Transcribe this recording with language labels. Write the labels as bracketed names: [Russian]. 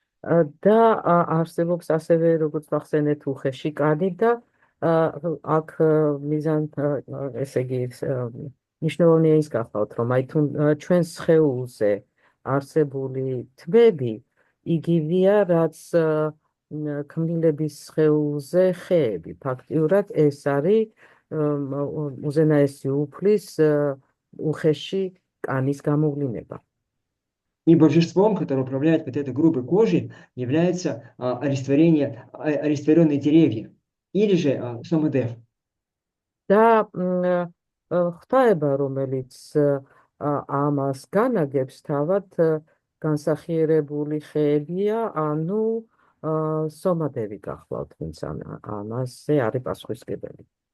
[Georgian] და არსებობს ასევე როგორც ახსენეთ უხეში კანი და აქ მიზან ესე იგი მნიშვნელოვანია ის გახლავთ რომ აი თუ ჩვენს სხეულზე არსებული თმები იგივეა რაც ქმნილების სხეულზე ხეები ფაქტიურად ეს არის უზენაესი უფლის უხეში კანის გამოვლინება. [Russian] И божеством, которое управляет вот этой грубой кожей, является олицетворенные деревья, или же Сомадев. [Georgian] და ღვთაება, რომელიც ამას განაგებს, თავად განსახიერებული ხეებია, ანუ სომადევი გახლავთ, ვინც ამაზე არის პასუხისმგებელი.